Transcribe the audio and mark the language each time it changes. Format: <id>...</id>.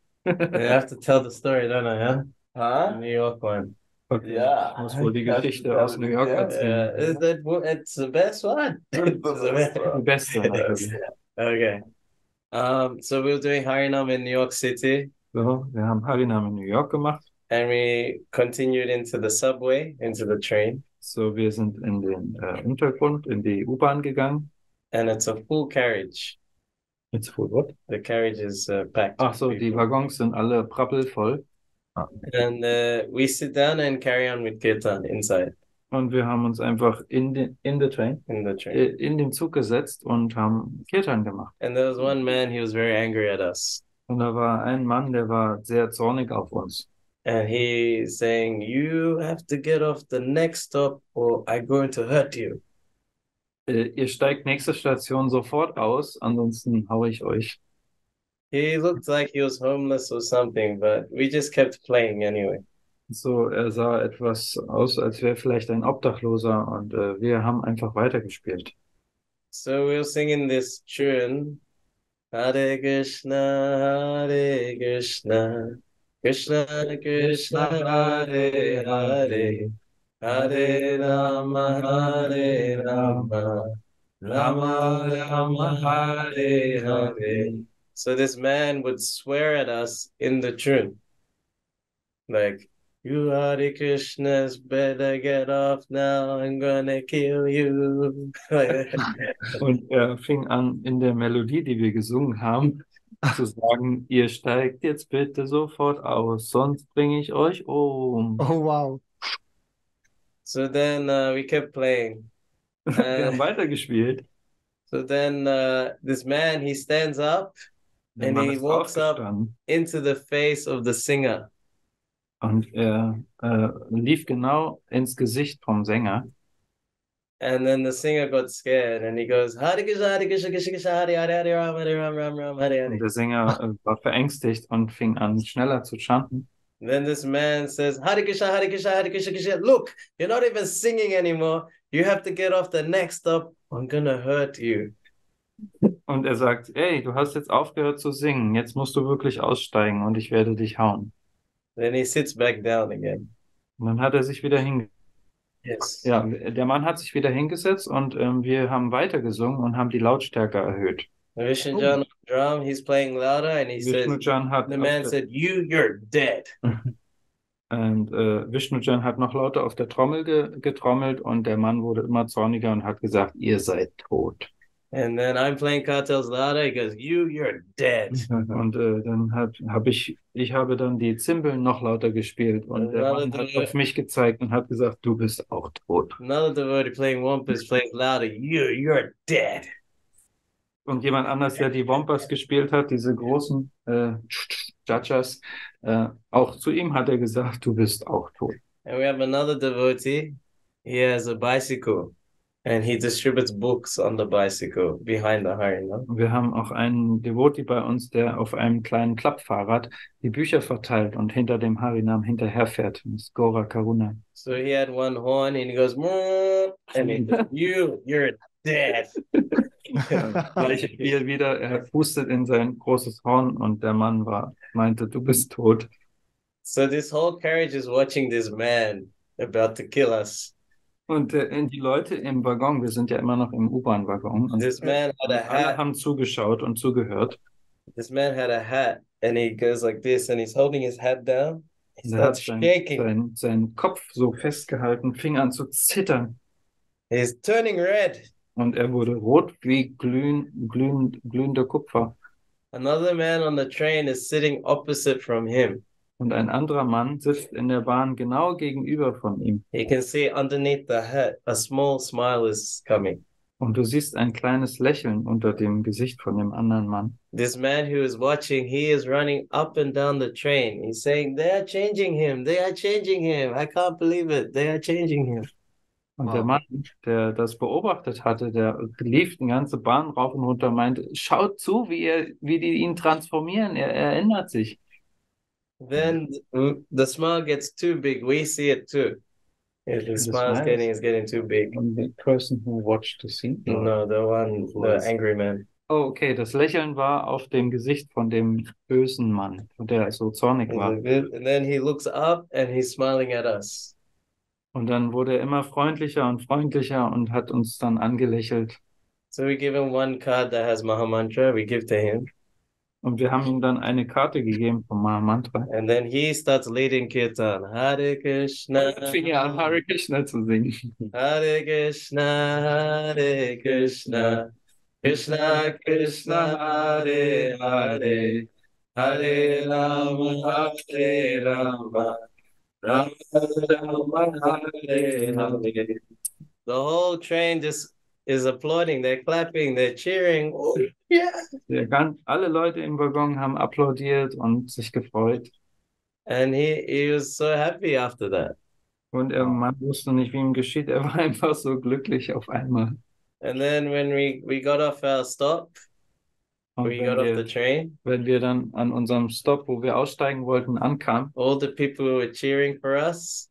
<en>I have to tell the story, don't I? Huh? New York one. Okay. Yeah.</en> <de>Ich muss wohl die Geschichte aus New York erzählen.</de> <en>It's the best one.</en> <de>Die beste natürlich.</de> <en>Okay. So we were doing Harinam in New York City.</en> <de>So, wir haben Harinam in New York gemacht.</de> <en>And we continued into the subway, into the train.</en> <de>So, wir sind in den Untergrund, in die U-Bahn gegangen.</de> <en>And it's a full carriage. It's full what? The carriage is packed.</en> <de>Ach so, die Waggons sind alle prappelvoll.</de> <en>And we sit down and carry on with Kirtan inside.</en> <de>Und wir haben uns einfach in den Zug gesetzt und haben Kirtan gemacht.</de> <en>And there was one man, he was very angry at us.</en> <de>Und da war ein Mann, der war sehr zornig auf uns.</de> <en>And he's saying, you have to get off the next stop or I'm going to hurt you.</en> <de>Ihr steigt nächste Station sofort aus, ansonsten hau ich euch.</de> <en>He looked like he was homeless or something, but we just kept playing anyway.</en> <de>So, er sah etwas aus, als wäre vielleicht ein Obdachloser und wir haben einfach weitergespielt.</de> <en>So we were singing this tune, Hare Krishna, Krishna Krishna, Hare Hare, Hare Rama, Rama Rama, Hare Hare. So this man would swear at us in the tune, like, you Hare Krishnas, better get off now, I'm gonna kill you.</en> <de>Und er fing an, in der Melodie, die wir gesungen haben, zu sagen, ihr steigt jetzt bitte sofort aus, sonst bringe ich euch um.</de> <en>Oh, wow. So then we kept playing.</en> <de>Wir haben weitergespielt.</de> <en>So then this man, he stands up</en> <de>Der</de> <en>and</en> <de>Mann</de> <en>he</en> <de>ist</de> <en>walks up</en> <de>aufgestanden.</de> <en>into the face of the singer.</en> <de>Und er lief genau ins Gesicht vom Sänger.</de> <en>And then the singer got scared and he goes, Hare Krishna, Hare Krishna, Krishna Krishna, Hare Hare, Hare Ram, Hare Ram, Ram Ram, Hare</en> <de>Und</de> <en>Hare.</en> <de>der Sänger war verängstigt und fing an, schneller zu chanten.</de> <en>Then this man says, Hare Krishna, Hare Krishna, Hare Krishna, Krishna. Look, you're not even singing anymore. You have to get off the next stop. I'm gonna hurt you.</en> <de>Und er sagt, ey, du hast jetzt aufgehört zu singen, jetzt musst du wirklich aussteigen und ich werde dich hauen.</de> <en>Then he sits back down again.</en> <de>Und dann hat er sich wieder hingesetzt.</de> <en>Yes.</en> <de>Ja, der Mann hat sich wieder hingesetzt und wir haben weitergesungen und haben die Lautstärke erhöht.</de> <en>Vishnu Jan on drum, he's playing louder and he says,</en> <de>Vishnu-Jan hat</de> <en>the man said, you're dead.</en> <de>und Vishnu-Jan hat noch lauter auf der Trommel getrommelt und der Mann wurde immer zorniger und hat gesagt, ihr seid tot.</de> <en>And then I'm playing cartels louder. He goes, you're dead.</en> <de>Und dann habe dann die Zimbeln noch lauter gespielt und der Mann hat auf mich gezeigt und hat gesagt, du bist auch tot.</de> <en>Another devotee playing wampus plays louder. You're dead.</en> <de>Und jemand anders, der die Wampas gespielt hat, diese großen Chachas, auch zu ihm hat er gesagt, du bist auch tot.</de> <en>And we have another devotee. He has a bicycle. And he distributes books on the bicycle behind the Harinam.</en> <de>Wir haben auch einen Devotee bei uns, der auf einem kleinen Klappfahrrad die Bücher verteilt und hinter dem Harinam hinterherfährt. Das ist Gora Karuna.</de> <en>So he had one horn and he goes, and he goes, you're dead.</en> <de>Gleiche Spiel wieder, er hustet in sein großes Horn und der Mann meinte, du bist tot.</de> <en>So this whole carriage is watching this man about to kill us.</en> <de>Und die Leute im Waggon, wir sind ja immer noch im U-Bahn-Waggon, und</de> <en>This man had a</en> <de>alle</de> <en>hat.</en> <de>haben zugeschaut und zugehört.</de> <en>This man had a hat, and he goes like this, and he's holding his hat down. He</en> <de>Und er hat</de> <en>starts shaking.</en> <de>seinen Kopf so festgehalten, fing an zu zittern.</de> <en>He's turning red.</en> <de>Und er wurde rot wie glühender Kupfer.</de> <en>Another man on the train is sitting opposite from him.</en> <de>Und ein anderer Mann sitzt in der Bahn genau gegenüber von ihm.</de> <en>You can see underneath the hat, a small smile is coming.</en> <de>Und du siehst ein kleines Lächeln unter dem Gesicht von dem anderen Mann.</de> <en>This man who is watching, he is running up and down the train. He's saying, they are changing him. They are changing him. I can't believe it. They are changing him.</en> <de>Und der Mann, der das beobachtet hatte, der lief die ganze Bahn rauf und runter, meinte, schaut zu, wie die ihn transformieren. Er ändert sich.</de> <en>Then the smile gets too big. We see it too. The smile is getting too big. And the person who watched the scene? No, the angry man.</en> <de>Oh, okay, das Lächeln war auf dem Gesicht von dem bösen Mann, der so zornig war.</de> <en>And then he looks up and he's smiling at us.</en> <de>Und dann wurde er immer freundlicher und hat uns dann angelächelt.</de> <en>So we give him one card that has Mahamantra. We give to him.</en> <de>Und wir haben ihm dann eine Karte gegeben vom Mahamantra.</de> <en>And then he starts leading kirtan. Hare Krishna.</en> <de>Fing er an, Hare Krishna zu singen.</de> <sa>Hare Krishna, Hare Krishna. Krishna Krishna, Hare Hare. Hare Rama, Hare Rama. Rama Rama, Hare Hare.</sa> <en>The whole train just is applauding. They're clapping. They're cheering. Oh, yeah.</en> <de>Alle Leute im Waggon haben applaudiert und sich gefreut.</de> <en>And he was so happy after that.</en> <de>Und man wusste nicht, wie ihm geschieht. Er war einfach so glücklich auf einmal.</de> <en>And then when we got off our stop,</en> <de>Und</de> <en>we got off the train,</en> <de>wenn wir dann an unserem Stopp, wo wir aussteigen wollten, ankamen,</de> <en>all the people were cheering for us.</en>